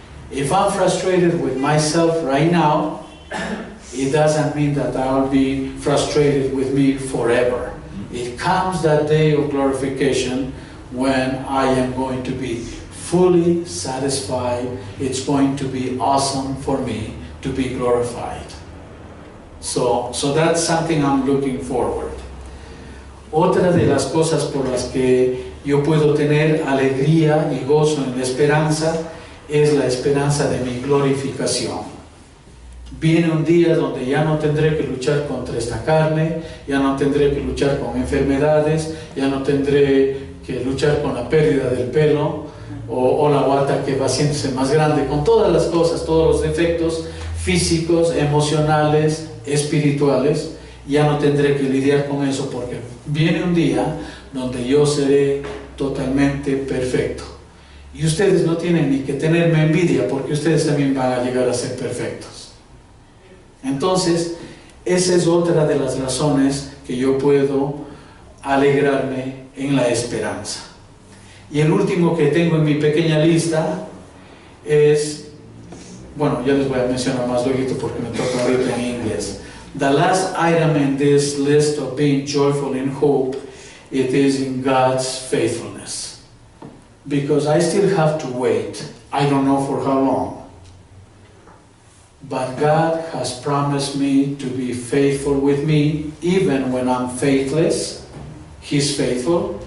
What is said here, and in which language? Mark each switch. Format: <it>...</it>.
<en>If I'm frustrated with myself right now, it doesn't mean that I'll be frustrated with me forever. It comes that day of glorification when I am going to be fully satisfied. It's going to be awesome for me to be glorified. So that's something I'm looking forward.</en> <es>Otra de las cosas por las que yo puedo tener alegría y gozo en la esperanza es la esperanza de mi glorificación. Viene un día donde ya no tendré que luchar contra esta carne, ya no tendré que luchar con enfermedades, ya no tendré que luchar con la pérdida del pelo o la guata que va haciéndose más grande, con todas las cosas, todos los defectos físicos, emocionales, espirituales. Ya no tendré que lidiar con eso porque viene un día donde yo seré totalmente perfecto. Y ustedes no tienen ni que tenerme envidia porque ustedes también van a llegar a ser perfectos. Entonces, esa es otra de las razones que yo puedo alegrarme en la esperanza. Y el último que tengo en mi pequeña lista es, bueno, ya les voy a mencionar más luego porque me toca ahorita en inglés.</es> <en>The last item in this list of being joyful in hope, it is in God's faithfulness. Because I still have to wait. I don't know for how long. But God has promised me to be faithful with me even when I'm faithless. He's faithful.</en>